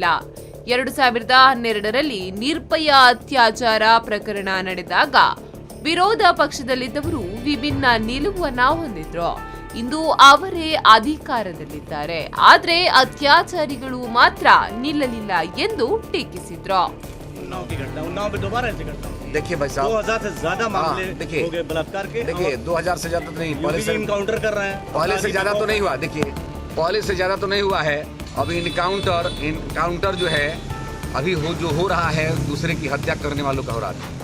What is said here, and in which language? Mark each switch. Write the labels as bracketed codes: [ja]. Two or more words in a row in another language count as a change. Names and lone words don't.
[kn] 2012ರಲ್ಲಿ ನಿರ್ಭಯ ಅತ್ಯಾಚಾರ ಪ್ರಕರಣ ನಡೆದಾಗ ವಿರೋಧ ಪಕ್ಷದಲ್ಲಿದ್ದವರು ವಿಭಿನ್ನ ನಿಲುವನ್ನ ಹೊಂದಿದ್ರು. ಇಂದು ಅವರೇ ಅಧಿಕಾರದಲ್ಲಿದ್ದಾರೆ. ಆದರೆ ಅತ್ಯಾಚಾರಿಗಳು ಮಾತ್ರ ನಿಲ್ಲಲಿಲ್ಲ ಎಂದು ಟೀಕಿಸಿದ್ರು. [hi] देखिए भाई साहब 2000 से ज्यादा मामले हो गए बलात्कार के. देखिए 2000 से ज्यादा तो नहीं, पहले से इनकाउंटर कर रहे हैं. पहले से ज्यादा तो नहीं हुआ. देखिए पहले से ज्यादा तो नहीं हुआ है. अभी इनकाउंटर जो है अभी जो हो रहा है दूसरे की हत्या करने वालों का हो रहा है.